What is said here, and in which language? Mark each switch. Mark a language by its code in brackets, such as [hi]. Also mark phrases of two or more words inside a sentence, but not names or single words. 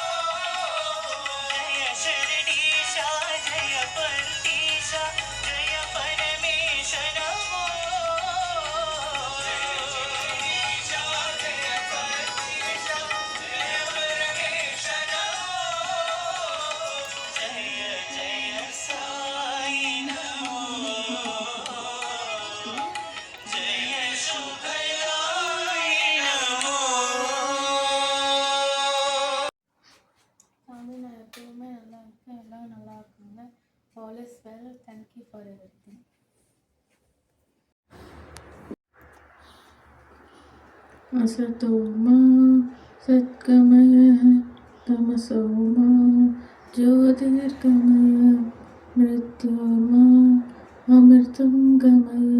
[sa] जय शिरडीशा जय परतीशा जय परमेश नमो जय शिरडीशा जय परतीशा जय परमेश नमो जय जय साई नमो जय शुभदाई नमो [ta] சாமி நான் எப்பவுமே நல்லா இருக்கேன், எல்லாம் நல்லா இருக்காங்க. [en] All is well. Thank you for everything. [sa] असतो मा सत्कमयः तमसो मा ज्योतिर्गमय मृत्योर्मा अमृतं गमय.